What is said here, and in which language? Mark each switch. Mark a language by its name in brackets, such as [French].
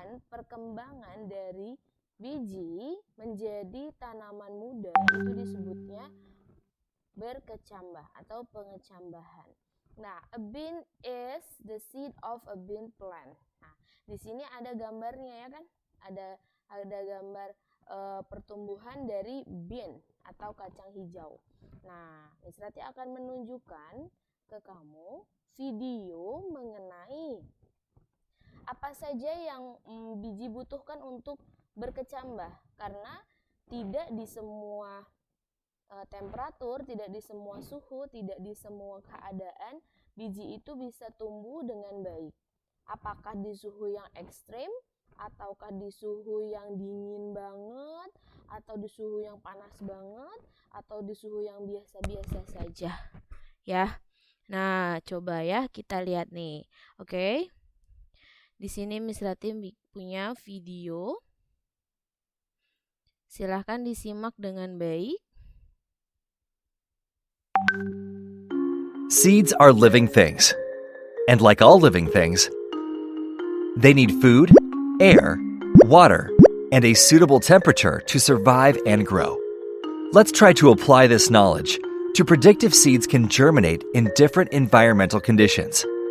[Indonesian] Perkembangan dari biji menjadi tanaman muda itu disebutnya berkecambah atau pengecambahan. [English] Nah, a bean is the seed of a bean plant. [Indonesian] Nah, di sini ada gambarnya ya kan? Ada gambar pertumbuhan dari bean atau kacang hijau. Nah, Miss Ratih akan menunjukkan ke kamu video mengenai apa saja yang biji butuhkan untuk berkecambah, karena tidak di semua temperatur, tidak di semua suhu, tidak di semua keadaan biji itu bisa tumbuh dengan baik. Apakah di suhu yang ekstrim, ataukah di suhu yang dingin banget, atau di suhu yang panas banget, atau di suhu yang biasa-biasa saja ya. Nah, coba ya kita lihat nih. Oke. Di sini Miss Ratih punya video. Silahkan disimak dengan baik. [English] Seeds are living things, and like all living things, they need food, air, water, and a suitable temperature to survive and grow. Let's try to apply this knowledge to predict if seeds can germinate in different environmental conditions.